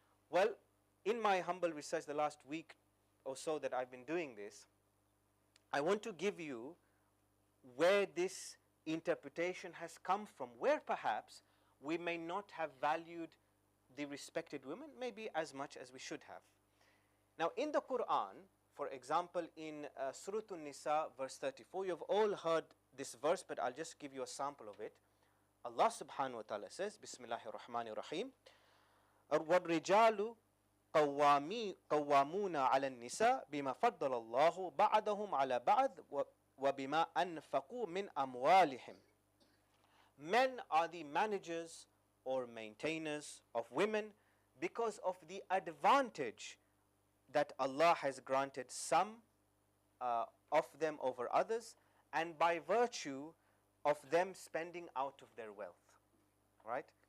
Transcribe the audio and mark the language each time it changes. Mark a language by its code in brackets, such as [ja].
[en] Well, in my humble research the last week or so that I've been doing this, I want to give you where this interpretation has come from, where perhaps we may not have valued the respected women maybe as much as we should have. Now, in the Quran, for example, in Surah An-Nisa, verse 34, you've all heard this verse, but I'll just give you a sample of it. [ar] Allah subhanahu wa ta'ala says, Bismillahir Rahmanir Rahim, وَالرِّجَالُ قَوَّامُونَ عَلَى النِّسَاءِ بِمَا فَضَّلَ اللَّهُ بَعْضَهُمْ عَلَى بَعْضٍ وَبِمَا أَنْفَقُوا مِنْ أَمْوَالِهِمْ. [en] Men are the managers or maintainers of women because of the advantage that Allah has granted some of them over others, and by virtue of them spending out of their wealth, right?